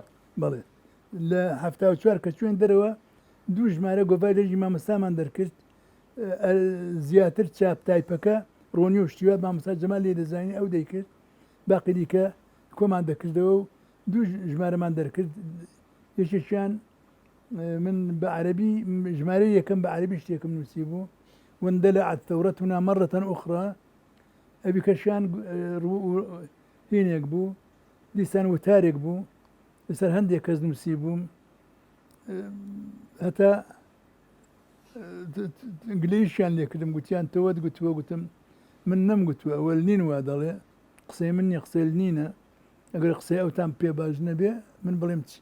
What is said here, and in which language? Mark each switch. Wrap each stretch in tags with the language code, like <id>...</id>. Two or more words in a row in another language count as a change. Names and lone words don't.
<ckb>بەڵێ لە هەفتا و چوار کە چوێن دەرەوە دوو ژمارە گۆڤاری دەنجی مامۆستامان دەرکرد زیاتر چاپ تایپەکە ڕۆنی و شتیوە مامۆستا جەمال لێ دەزانین ئەو دەیکرد باقی دیکە کۆمان دەکردەوە و دوو ژمارەمان دەرکرد یەکێکیان من بە عەرەبی ژمارە یەکەم بە عەرەبی شتێکم نووسی بوو</ckb> <ar>وندلعت ثورتنا مرة أخرى</ar> <ckb>أبي كشان هينيك بو دیسان وتارێک بوو لەسەر هەندێک کەس نووسی بووم هەتا گلەیشیان لێکردم گوتیان تەوە گوتووە گوتم من نەمگوتووە ئەوە نین وا دەڵێ قسەی من نیە قسەی نینە ئەگەر قسەی ئەوتان پێ باش نەبێ من بڵێم چی</ckb>